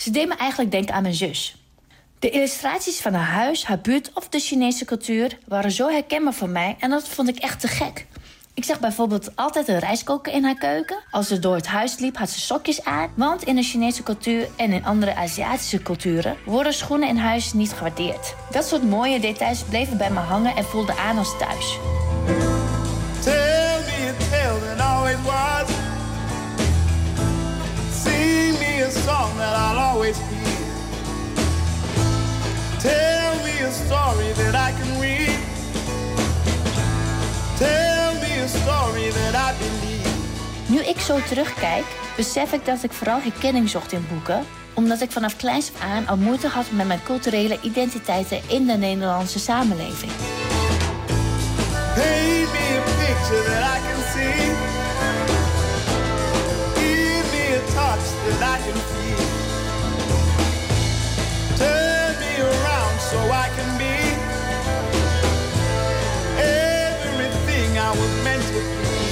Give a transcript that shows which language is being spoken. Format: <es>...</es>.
<nl>Ze deed me eigenlijk denken aan mijn zus. De illustraties van haar huis, haar buurt of de Chinese cultuur waren zo herkenbaar voor mij en dat vond ik echt te gek. Ik zag bijvoorbeeld altijd een rijstkoker in haar keuken. Als ze door het huis liep, had ze sokjes aan. Want in de Chinese cultuur en in andere Aziatische culturen worden schoenen in huis niet gewaardeerd. Dat soort mooie details bleven bij me hangen en voelden aan als thuis.</nl> <en>Tell me a tale that always was. Sing me a song that I'll always hear. Tell me a story that I can read. Tell me a story that I believe.</en> <nl>Nu ik zo terugkijk, besef ik dat ik vooral herkenning zocht in boeken, omdat ik vanaf kleins af aan al moeite had met mijn culturele identiteiten in de Nederlandse samenleving.</nl> <en>Paint me a picture that I can see. Give me a touch that I can feel. Turn me around so I can be everything I was meant to be.</en>